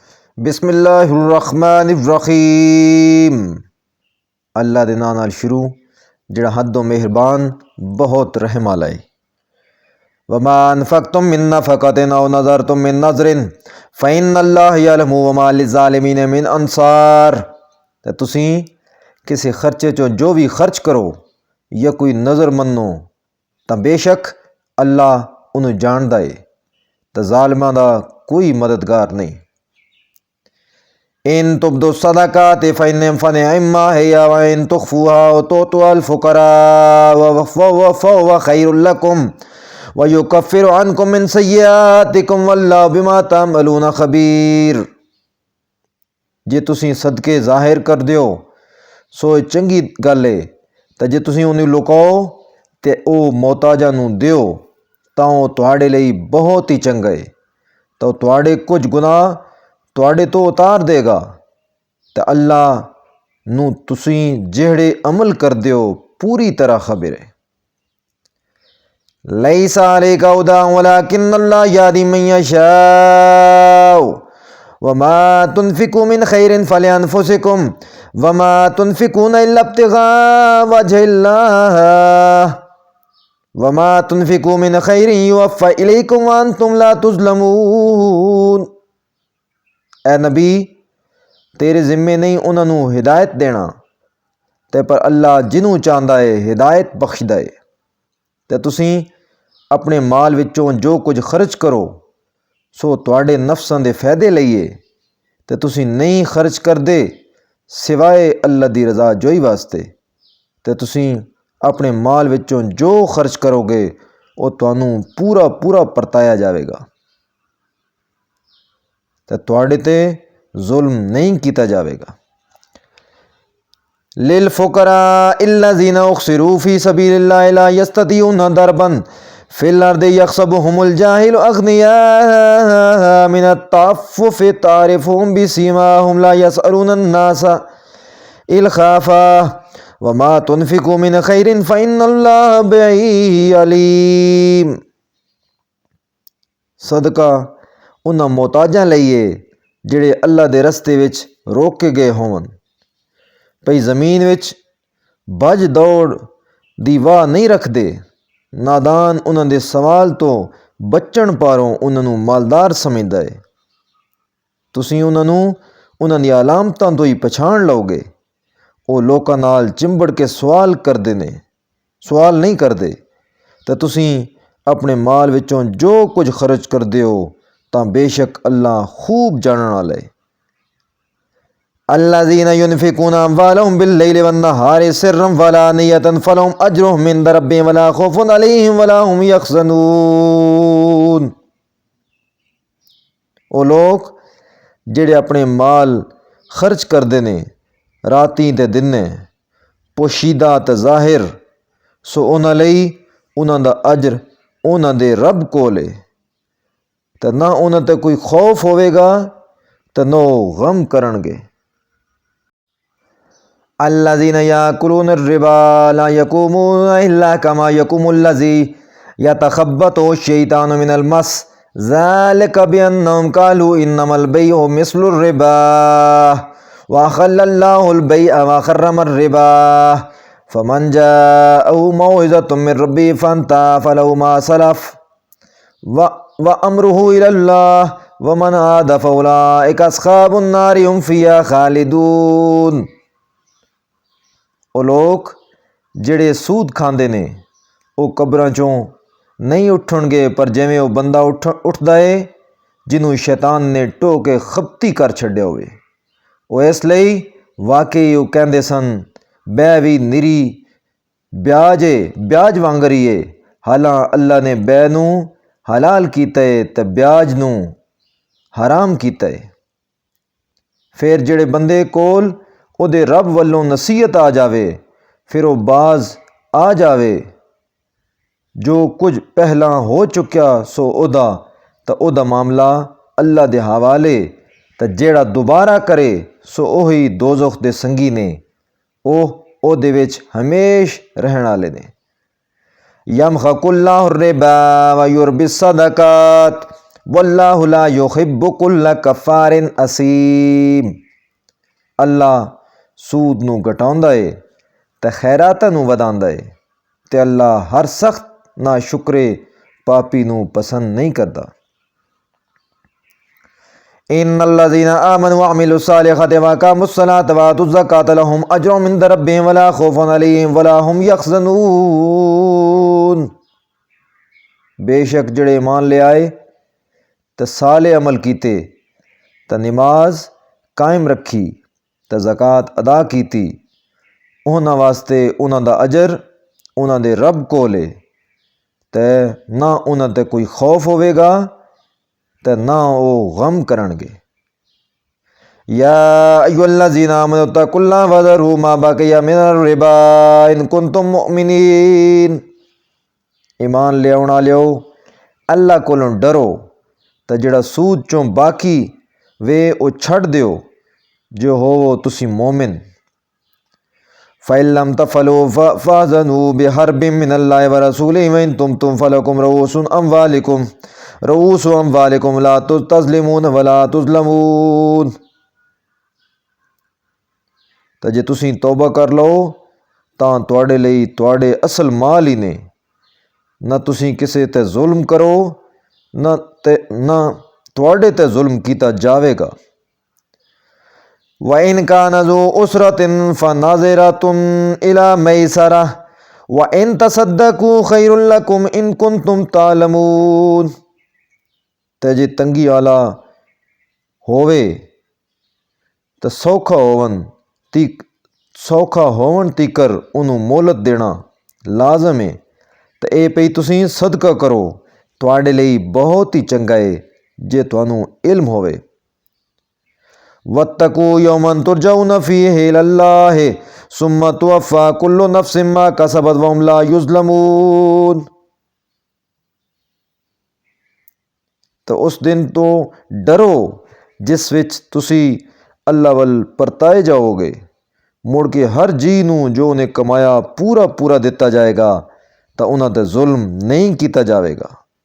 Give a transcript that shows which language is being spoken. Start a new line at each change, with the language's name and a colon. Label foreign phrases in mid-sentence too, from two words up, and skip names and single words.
Arabic: بسم اللہ الرحمن الرحیم۔
Punjabi: اللہ دے نام نال شروع جڑا حد و مہربان بہت رحم والا ہے۔
Arabic: وما انفقتم من نفقۃ او نذرتم من نذر فإن اللہ یعلم وما للظالمین من انصار۔
Punjabi: تے تسیں کسی خرچے چوں جو بھی خرچ کرو یا کوئی نظر منو تاں بے شک اللہ انہوں جاندا ہے تے ظالماں دا کوئی مددگار نہیں۔
Arabic: ان تبدوا الصدقات فنعما هي وان تخفوها وتؤتوها الفقراء فهو خير لكم ويكفر عنكم من سيئاتكم والله بما تعملون خبير۔
Punjabi: جے تسی صدقے ظاہر کر دیو سو چنگی گل ہے، تے جے تسی انہوں لکاؤ تے او محتاجاں نوں دیو تاں او تواڈے لئی بہت ہی چنگا ہے، تو تواڈے کچھ گناہ تواڈے تو اتار دے گا تے اللہ نو تسیں جہڑے عمل کر دیو پوری طرح خبر ہے۔
Arabic: لیس علیک ہداھم ولکن اللہ یہدی من یشاء وما تنفقوا من خیر فلانفسکم وما تنفقون الا ابتغاء وجہ اللہ وما تنفقوا من خیر یوفى الیکم وانتم لا تظلمون۔
Punjabi: اے نبی تیرے ذمے نہیں انہاں نوں ہدایت دینا، تے پر اللہ جنوں چاہندا ہے ہدایت بخشدا ہے۔ تے تسیں اپنے مال وچوں جو کچھ خرچ کرو سو تواڈے نفساں دے فائدے لئیے، تے تسیں نہیں خرچ کردے سوائے اللہ دی رضا جوئی واسطے، تے تسیں اپنے مال وچوں جو خرچ کرو گے او تانوں پورا پرتایا جاوے گا، تے تواڈے تے ظلم نہیں کیتا جاوے گا۔
Arabic: للفقراء الذین احصروا فی سبیل اللہ لا یستطیعون ضربا فی الارض یحسبهم الجاہل اغنیاء من التعفف تعرفهم بسیماہم لا یسألون الناس الخافا وما تنفقوا من خیر فإن اللہ بہ علیم۔
Punjabi: صدقہ انہاں محتاجاں لئیے جڑے اللہ دے رستے وچ روکے گئے ہون، پئی زمین وچ بھج دوڑ دی واہ نہیں رکھ دے، نادان انہاں دے سوال تو بچن پاروں انہاں نوں مالدار سمجھدا ہے۔ تسیں انہاں دی علامتاں تو ہی پچھان لو گے، او لوکاں نال چمبڑ کے سوال نہیں کردے، تے تسیں اپنے مال وچوں جو کچھ خرچ کر دیو تاں بے شک اللہ خوب جانن والا ہے۔
Arabic: الذین ینفقون اموالہم باللیل والنہار سرا وعلانیۃ فلہم اجرہم عند ربہم ولا خوف علیہم ولا ہم یحزنون۔
Punjabi: او لوگ جڑے اپنے مال خرچ کردے نے راتیں تے دنے پوشیدہ تے ظاہر، سو انہاں لئی انہاں دا اجر انہاں دے رب کول ہے، تے نہ انہاں تے کوئی خوف ہوئے گا تے نہ غم کرن گے۔
Arabic: الذین یاکلون الربا لا یقومون الا کما یقوم الذی یتخبطہ الشیطان من المس ذلک بانہم قالوا انما البیع مثل الربا واحل اللہ البیع وحرم الربا فمن جاءہ موعظۃ من ربہ فانتہی فلہ ما سلف وامرہ الی اللہ ومن عاد فاولئک اصحاب النار ھم فیہا خالدون۔
Punjabi: او لوگ جڑے سود کھاندے نے او قبراں چوں نہیں اٹھن گے، پر جویں او بندہ اٹھدا ہے جنوں شیطان نے ٹو کے خپتی کر چھڈیا ہوئے، او اس لئی واقعی او کہندے سن بے وی نری بیاج وانگری ہے، حالاں اللہ نے بے نوں حلال کیتا ہے تے بیاج نوں حرام کیتا ہے۔ پھر جڑے بندے کول او دے رب والوں نصیحت آ جاوے پھر او باز آ جاوے، جو کچھ پہلاں ہو چکیا سو او دا معاملہ اللہ دے حوالے، تے جیڑا دوبارہ کرے سو اوہی دوزخ دے سنگی نے، او دے وچ ہمیش رہن والے نے۔
Arabic: یمحق اللہ الربا ویربی الصدقات واللہ لا یحب کل کفار اسیم۔
Punjabi: اللہ سود نو گھٹاؤندا ہے تے خیراتاں نو وداندا ہے، تے اللہ ہر سخت نا شکرے پاپی نو پسند نہیں کردا۔
Arabic: ان الذين آمنوا وعملوا الصالحات واقاموا الصلاة وآتوا الزكاة لهم اجر عند ربهم ولا خوف عليهم ولا هم يحزنون۔
Punjabi: بے شک جڑے ایمان لے آئے تے صالح عمل کیتے تے نماز قائم رکھی تے زکوٰۃ ادا کیتی، انہاں واسطے انہاں دا اجر انہاں دے رب کولے، تے نہ انہاں تے کوئی خوف ہوئے گا تے نہ وہ غم کرن گے۔
Arabic: یا ایھا الذین آمنوا اتقوا اللہ وذروا ما بقی من الربا ان کنتم مؤمنین۔
Punjabi: ایمان لے آن والےو اللہ کولوں ڈرو تے جڑا سود چوں باقی وے او چھڈ دیو جو ہوو تسی مومن۔
Arabic: فَإِن لَّمْ تَفْعَلُوا فَأْذَنُوا بِحَرْبٍ مِّنَ اللَّهِ وَرَسُولِهِ وَإِن تُبْتُمْ فَلَكُمْ رؤوس أموالكم لا تظلمون ولا تظلمون۔
Punjabi: تو جے تسی توبہ کر لو تاں تواڈے لئی تواڈے اصل مال ہی نے، نہ تسی کسے تے ظلم کرو نہ تواڈے تے ظلم کیتا جاوے گا۔
Arabic: وَإِن كَانَ ذُو عُسْرَةٍ فَنَظِرَةٌ إِلَىٰ مَيْسَرَةٍ وَإِن تَصَدَّقُوا خَيْرٌ لَّكُمْ إِن كُنتُمْ تَعْلَمُونَ۔
Punjabi: تے جے تنگی والا ہووے تے سوکھا ہون تیکر انہوں مہلت دینا لازم ہے، تے اے پئی تسی صدقہ کرو تواڈے لئی بہت ہی چنگا ہے جے تانوں علم ہووے۔
Arabic: وَاتَّقُوا يَوْمًا تُرْجَعُونَ فِيهِ إِلَى اللَّهِ ثُمَّ تُوَفَّى كُلُّ نَفْسٍ مَّا كَسَبَتْ وَهُمْ لَا يُظْلَمُونَ۔
Punjabi: تو اس دن تو ڈرو جس وچ تسی اللہ ول پرتائے جاؤ گے، مڑ کے ہر جی نو جو انہیں کمایا پورا دتا جائے گا، تو انہاں تے ظلم نہیں کیتا جاوے گا۔